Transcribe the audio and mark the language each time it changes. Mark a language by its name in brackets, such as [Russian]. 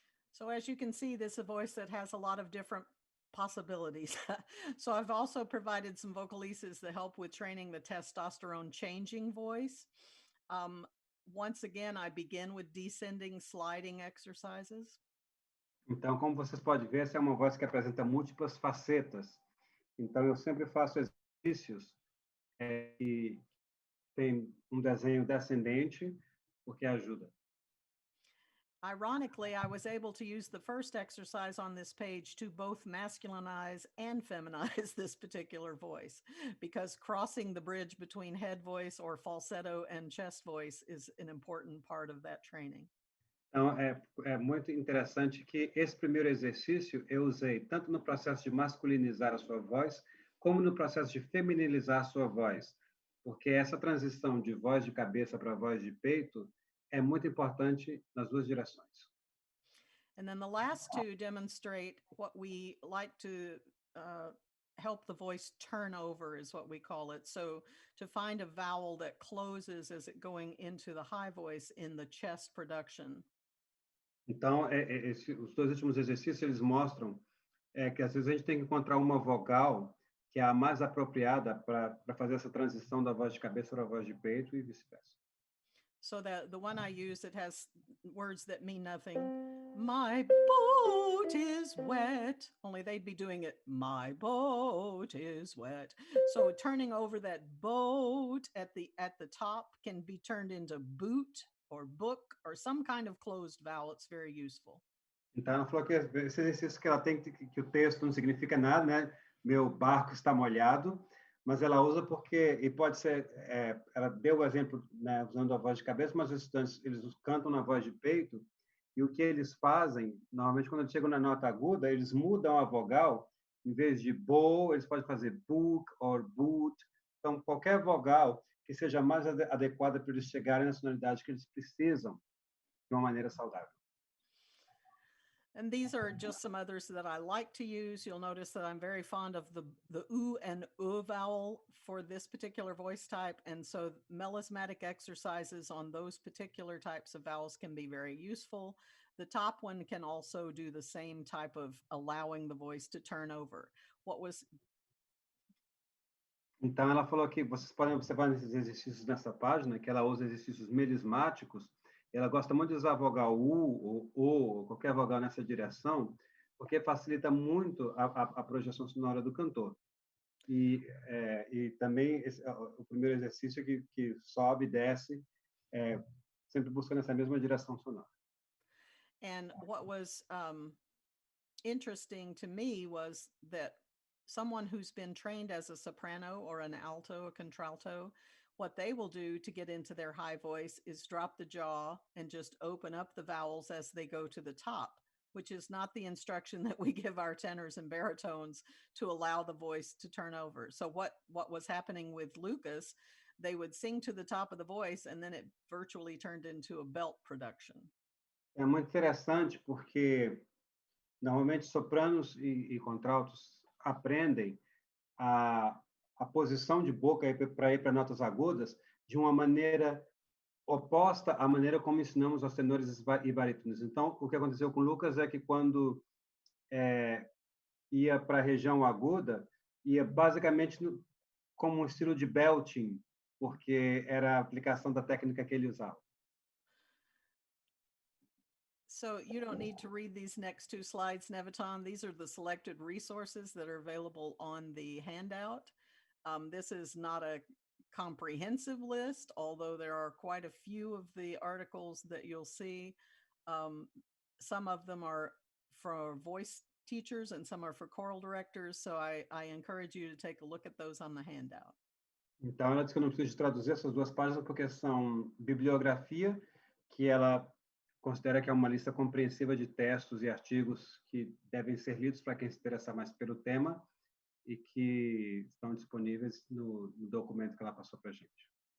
[English] So as you can see, this is a voice that has a lot of different possibilities. So I've also provided some vocalises that help with training the testosterone changing voice. Once again, I begin with descending, sliding exercises. [Portuguese] Então, como vocês podem ver, essa é uma voz que apresenta múltiplas facetas. Então, eu sempre faço exercícios que tem um desenho descendente, porque ajuda. [English] Ironically, I was able to use the first exercise on this page to both masculinize and feminize this particular voice, because crossing the bridge between head voice or falsetto and chest voice is an important part of that training. [Portuguese] Então, é muito interessante que esse primeiro exercício eu usei tanto no processo de masculinizar a sua voz, como no processo de feminilizar a sua voz, porque essa transição de voz de cabeça para voz de peito é muito importante nas duas direções. [English] And then the last two demonstrate what we like to help the voice turn over, is what we call it. So to find a vowel that closes as it going into the high voice in the chest production. [Portuguese] Então, os dois últimos exercícios, eles mostram que às vezes a gente tem que encontrar uma vogal que é a mais apropriada para fazer essa transição da voz de cabeça para a voz de peito e vice-versa. [English] So that the one I use, it has words that mean nothing. My boat is wet. Only they'd be doing it, my boat is wet. So turning over that boat at the top can be turned into boot or book or some kind of closed vowel. It's very useful. [Portuguese] Então, ela falou que esse exercício que ela tem que o texto não significa nada, né? Meu barco está molhado. Mas ela usa porque, e pode ser, ela deu o exemplo, né, usando a voz de cabeça, mas os estudantes, eles cantam na voz de peito, e o que eles fazem, normalmente quando eles chegam na nota aguda, eles mudam a vogal, em vez de bo, eles podem fazer [English] book or boot. [Portuguese] Então, qualquer vogal que seja mais adequada para eles chegarem na sonoridade que eles precisam, de uma maneira saudável. [English] And these are just some others that I like to use. You'll notice that I'm very fond of the U and U vowel for this particular voice type. And so melismatic exercises on those particular types of vowels can be very useful. The top one can also do the same type of allowing the voice to turn over. [Portuguese] Então, ela falou que vocês podem observar nesses exercícios nessa página, que ela usa exercícios melismáticos. Ela gosta muito de usar a vogal U ou qualquer vogal nessa direção, porque facilita muito a projeção sonora do cantor. E também o primeiro exercício que sobe e desce, sempre buscando essa mesma direção sonora. [English] And what was interesting to me was that someone who's been trained as a soprano or an alto, a contralto, what they will do to get into their high voice is drop the jaw and just open up the vowels as they go to the top, which is not the instruction that we give our tenors and baritones to allow the voice to turn over. So what was happening with Lucas, they would sing to the top of the voice and then it virtually turned into a belt production. [Portuguese] É muito interessante porque normalmente sopranos e contraltos aprendem a posição de boca para ir para notas agudas de uma maneira oposta à maneira como ensinamos aos tenores e barítonos. Então, o que aconteceu com o Lucas é que quando ia para a região aguda, ia basicamente como um estilo de belting, porque era a aplicação da técnica que ele usava. [English] So you don't need to read these next two slides, Néviton. These are the selected resources that are available on the handout. This is not a comprehensive list, although there are quite a few of the articles that you'll see. Some of them are for voice teachers and some are for choral directors. So I encourage you to take a look at those on the handout. [Portuguese] Então, ela disse que eu não preciso traduzir essas duas páginas porque são bibliografia, que ela considera que é uma lista compreensiva de textos e artigos que devem ser lidos para quem se interessar mais pelo tema e que estão disponíveis no documento que ela passou para a gente.